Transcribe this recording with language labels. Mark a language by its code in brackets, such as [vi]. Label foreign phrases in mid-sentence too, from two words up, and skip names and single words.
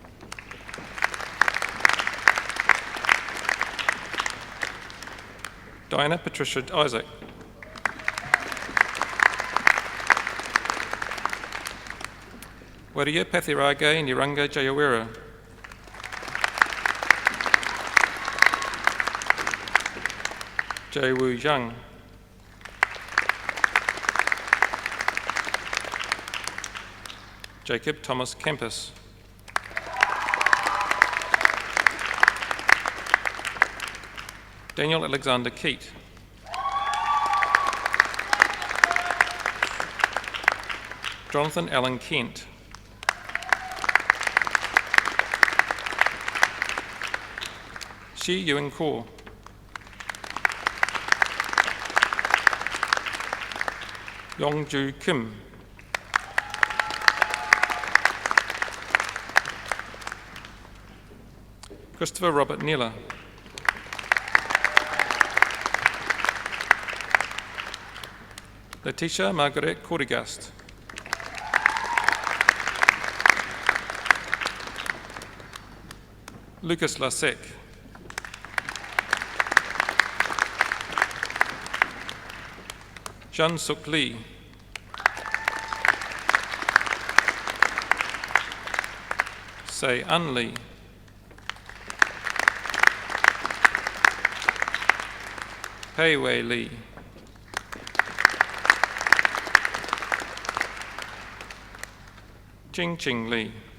[en] Diana Patricia Isaac. Waria Pathirage Niranga Jayawira. Jai Wu Zhang. Jacob Thomas Campus. Daniel Alexander Keat. Jonathan Allen Kent. Shi Yuan Kaur. Yongju Kim. Christopher Robert Neller. Letitia Margaret Cordigast. Lucas Lasek. Jean Suk Lee. Say An Lee. Pei Wei Lee. Ching Ching Lee.